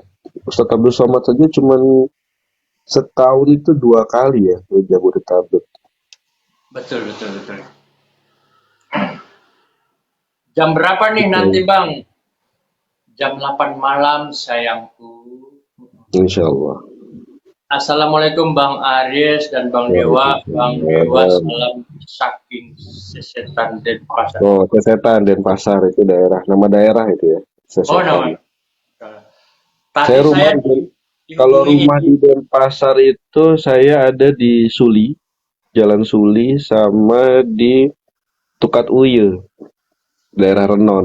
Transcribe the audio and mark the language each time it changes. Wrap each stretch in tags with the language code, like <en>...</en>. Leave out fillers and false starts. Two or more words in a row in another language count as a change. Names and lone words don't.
<id>Ustadz Abdul Somad saja cuman setahun itu 2 kali ya ke Jabodetabek. Betul, betul, betul. Jam berapa nih nanti Itu Bang? Jam 8 malam sayangku.</id> <ar>insya Allah.</ar> <id>Assalamualaikum Bang Aris dan Bang Dewa. Bang Dewa Waalaikumsalam. salam saking sesetan Denpasar. Oh, Sesetan Denpasar itu daerah, nama daerah itu ya, Oh Sesetan. nama. Tadi Saya rumah saya kalau dihubungi rumah ibu. di Denpasar itu saya ada di Suli, Jalan Suli, sama di Tukat Uye, daerah Renon.</id>